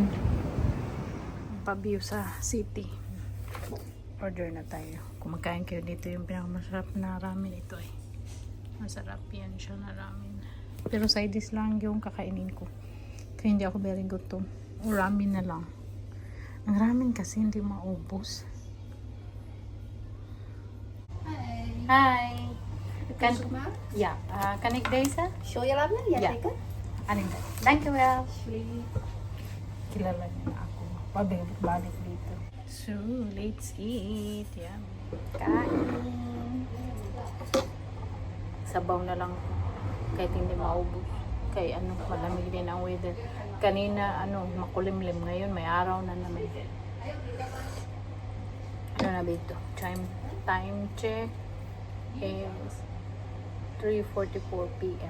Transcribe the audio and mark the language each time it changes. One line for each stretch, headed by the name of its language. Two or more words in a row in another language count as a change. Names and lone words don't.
Filipino: Pa-view sa city. Order na tayo. Kung magkain kayo dito, yung pinakamasarap na ramen ito eh. Masarap yan siya na ramen. Pero side dish lang yung kakainin ko. Kaya hindi ako very gutom. O ramen na lang. Ang ramen kasi hindi maubos. Hi.
Dutch: Kan ja, kan ik deze? Soja ramen? Ja, Ja. zeker. Aning. Dankjewel. Alsjeblieft.
Filipino: Kilala niya na ako. Pabalik dito.
English: So, let's eat.
Filipino: Yan. Kain. Sabaw na lang. Kahit hindi maubos. Kaya ano, malamig din ang weather. Kanina, ano, makulimlim. Ngayon, may araw na naman. Ano na ba ito?
English: Time check is 3:44 PM.